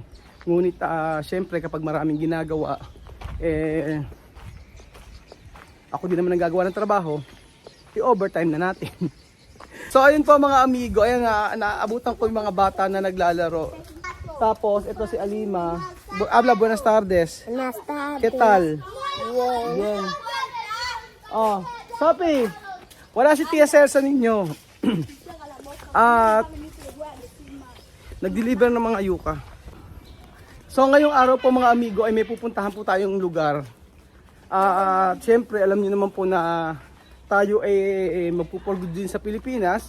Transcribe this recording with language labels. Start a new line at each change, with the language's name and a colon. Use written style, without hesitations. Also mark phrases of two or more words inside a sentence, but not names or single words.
Filipino: Ngunit syempre kapag maraming ginagawa, ako din naman ang gagawa ng trabaho, i-overtime na natin. So ayun po mga amigo, ayan nga, naabutan ko yung mga bata na naglalaro. Tapos ito si Alima.
Spanish: Habla, buenas tardes. Buenas tardes. ¿Qué tal? Bien. Bien. Oh, Sophie,
Filipino: wala si Tia Celsa ninyo. At nag-deliver ng mga yuka. So ngayong araw po mga amigo ay may pupuntahan po tayong lugar. At syempre alam niyo naman po na tayo ay magpupulgod din sa Pilipinas.